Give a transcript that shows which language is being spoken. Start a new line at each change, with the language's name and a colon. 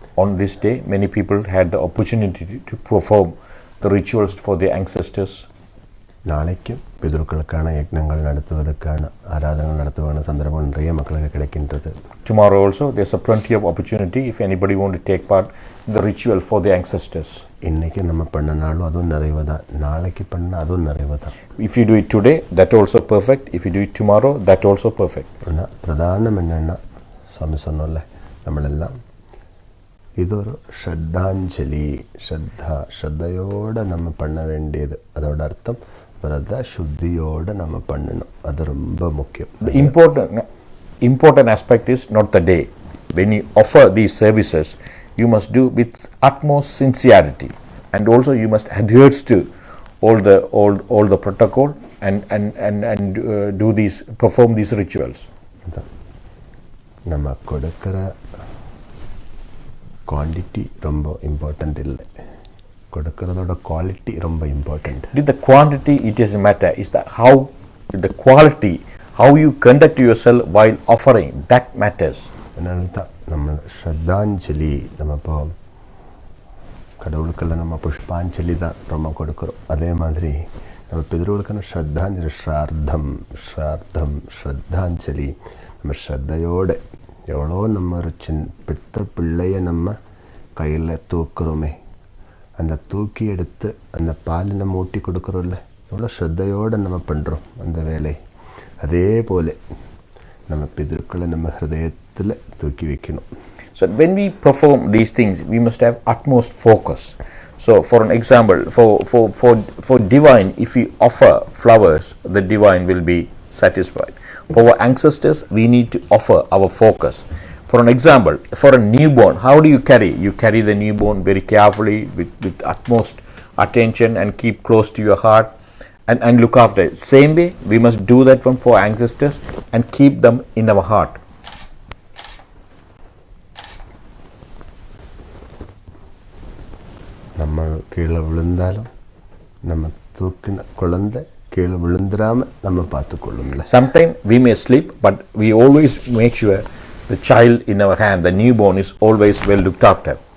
English: On this day, many people had the opportunity to perform the rituals for their ancestors.
Tamil: நாளைக்கும் பிதுருக்களுக்கான யக்னங்கள் நடத்துவதற்கான ஆராதனை நடத்துவதற்கான சந்தர்ப்பம் நிறைய மக்களுக்கு கிடைக்கின்றது.
English: Tomorrow also there's a plenty of opportunity if anybody want to take part in the ritual for the ancestors.
Tamil: இன்னைக்கு நம்ம பண்ணனாலும் அதுவும் நிறைவு தான், நாளைக்கு பண்ண அதுவும் நிறைவு தான்.
English: If you do it today, that also perfect. If you do it tomorrow, that also perfect.
Tamil: ஆனால் பிரதானம் என்னென்னா, சுவாமி சொன்னோம்ல, நம்மளெல்லாம் இது ஒரு ஸ்ரத்தாஞ்சலி. ஸ்ரத்தையோடு நம்ம பண்ண வேண்டியது. அதோட அர்த்தம் விரத சுத்தியோடு நம்ம பண்ணணும். அது ரொம்ப முக்கியம்.
English: The important aspect is not the day. When you offer these services, you must do with utmost sincerity, and also you must adhere to all the protocol and perform these rituals.
Tamil: நம்ம கொடுக்கிற quantity ரொம்ப important இல்லை, கொடுக்கறதோட quality ரொம்ப important.
English: The quantity, it doesn't matter. It's the quality, how you conduct yourself while offering, that matters.
Tamil: அதனால தான் நம்ம ஸ்ரத்தாஞ்சலி, நம்ம இப்போ கடவுளுக்கெல்லாம் நம்ம புஷ்பாஞ்சலி தான் ரொம்ப கொடுக்குறோம். அதே மாதிரி நம்ம பிதர்களுக்கான ஸ்ரத்தாஞ்சலி, ஸ்ரத்தாஞ்சலி. நம்ம ஸ்ரத்தையோடு எவ்வளோ நம்ம ஒரு பெத்த பிள்ளையை நம்ம கையில் தூக்குறோமே, அந்த தூக்கி எடுத்து அந்த பால் நம்ம ஊட்டி கொடுக்குறோம்ல, எவ்வளோ ஸ்ரத்தையோடு நம்ம பண்ணுறோம் அந்த வேலை. அதே போல் நம்ம பிதர்களை நம்ம ஹிருதயத்தில் தூக்கி வைக்கணும்.
English: So when we perform these things, we must have utmost focus. So for an example, for divine, if we offer flowers, the divine will be satisfied. For our ancestors, we need to offer our focus. For an example, for a newborn, how do you carry? You carry the newborn very carefully with utmost attention and keep close to your heart and look after it. Same way, we must do that for ancestors and keep them in our heart.
Tamil: நம்ம கீழே விழுந்தாலும் நம்ம தூக்கின குழந்தை கீழே விழுந்துடாம நம்ம பார்த்துக்கொள்ளும்ல.
English: Sometimes we may slip, but we always make sure the child in our hand, the newborn, is always well looked after.